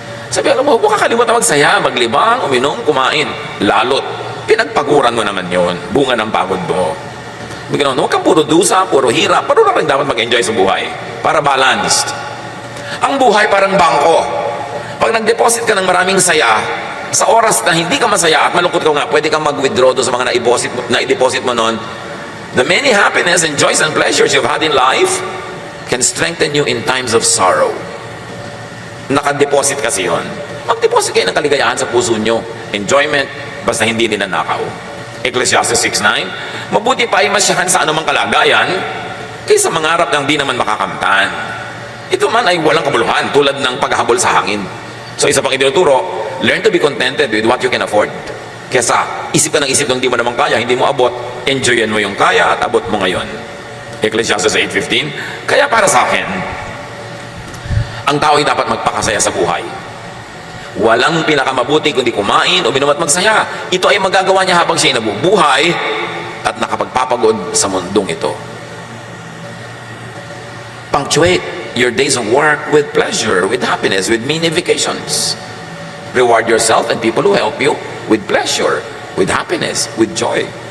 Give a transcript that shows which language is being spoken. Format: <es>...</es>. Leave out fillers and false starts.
<tl>Sabi, alam mo, huwag kakalimutan magsaya, maglibang, uminom, kumain. Lalot, pinagpaguran mo naman yon, bunga ng pagod mo. Huwag kang puro dusa, puro hirap, pero rin dapat mag-enjoy sa buhay. Para balanced. Ang buhay parang bangko. Pag nag-deposit ka ng maraming saya, sa oras na hindi ka masaya at malungkot ka nga, pwede kang mag-withdraw doon sa mga na-deposit mo noon.</tl> <en>The many happiness and joys and pleasures you've had in life can strengthen you in times of sorrow.</en> <tl>Naka-deposit kasi yun. Mag-deposit kayo ng kaligayahan sa puso nyo. Enjoyment, basta hindi ninanakaw. Ecclesiastes 6:9, mabuti pa ay masyahan sa anumang kalagayan kaysa mangarap ng di naman makakamtan. Ito man ay walang kabuluhan tulad ng paghahabol sa hangin. So isa pang itinuturo,</tl> <en>learn to be contented with what you can afford.</en> <tl>Kesa isip ka ng isip ng di mo naman kaya, hindi mo abot, enjoyin mo yung kaya at abot mo ngayon. Ecclesiastes 8:15, kaya para sa akin, ang tao ay dapat magpakasaya sa buhay. Walang pinakamabuti kundi kumain, uminom at magsaya. Ito ay magagawa niya habang siya ay nabubuhay at nakapagpapagod sa mundong ito.</tl> <en>Punctuate your days of work with pleasure, with happiness, with mini vacations. Reward yourself and people who help you with pleasure, with happiness, with joy.</en>